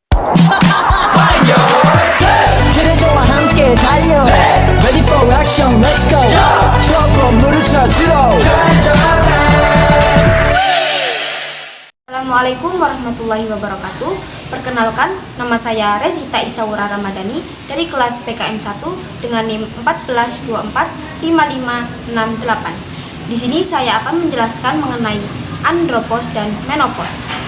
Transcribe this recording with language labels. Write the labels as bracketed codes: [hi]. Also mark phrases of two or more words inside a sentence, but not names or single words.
[ko] 트레저와 함께 달려 [en] Ready for action, let's go [ko] 추억 건물을 찾으러 [ar] السلام عليكم ورحمة الله وبركاته. [id] Perkenalkan, nama saya Resita Isaura Ramadhani dari kelas PKM 1 dengan NIM 14245568. Di sini saya akan menjelaskan mengenai andropause dan menopause.